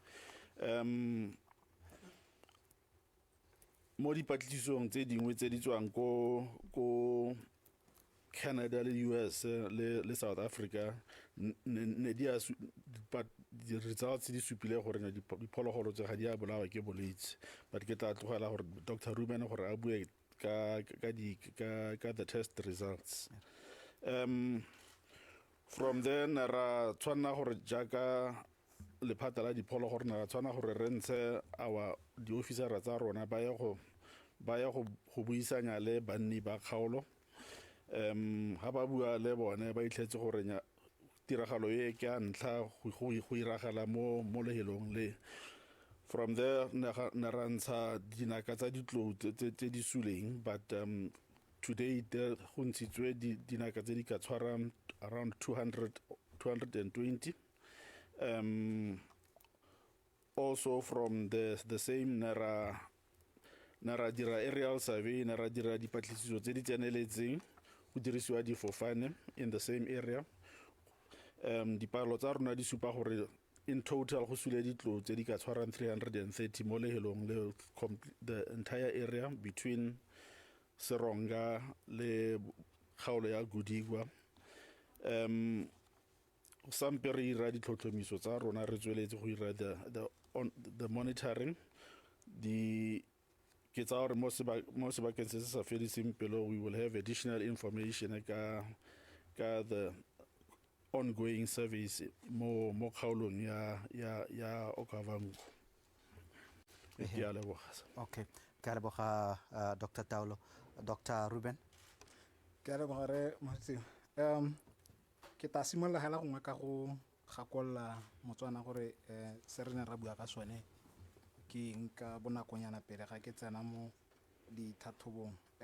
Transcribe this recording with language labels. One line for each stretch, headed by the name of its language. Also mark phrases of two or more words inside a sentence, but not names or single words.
Tswana: mo dipatlisisong tse dingwe tse di tswang ko Canada le US le South Africa ne di-results di supile gore diphologolo tse ga di a bolawa ke bolwetse but ke tla tlogela gore Dr. Ruben gore a bue ka
English: the test results from then
Tswana: ra tshwana gore jaaka lephata la diphologolo ra tshwana gore re ntshe di-officera tsa rona ba ya go buisanya le banni ba kgaolo ha ba bua le bone ba itlhetse gore tiragalo e ke a ntlha go iragala mo lehelong le
English: from there
Tswana: ne ra ntsha dinaka tsa ditlo tse di suleng but today go ntshitswe dinaka tse di ka tshwarang around 220 also from the same ne ra dira
English: aerial survey
Tswana: ne ra dira dipatlisiso tse di tseneletseng go dirisiwa difofane
English: in the same area
Tswana: dipalo tsa rona di supa gore
English: in total
Tswana: go sule ditlo tse di ka tshwarang 330 mo lehelong le
English: the entire area between Seronga
Tswana: le kgaolo ya Gudigwa sampe re ira ditlhotlhomiso tsa rona re tsweletse go ira
English: the monitoring
Tswana: ke tsa gore mo sebakeng se se sa fediseng pelo
English: we will have additional information
Tswana: ka
English: the ongoing service
Tswana: mo kgaolong ya Okavango. Ke a leboga. Okay, ke a leboga Dr. Taolo. Dr. Ruben. Ke a leboga re Motseng. Ke ta simolola hela gongwe ka go gakolla Motswana gore se re ne ra bua ka sone ke nka bonakonyana pele ga ke tsena mo dithathobong.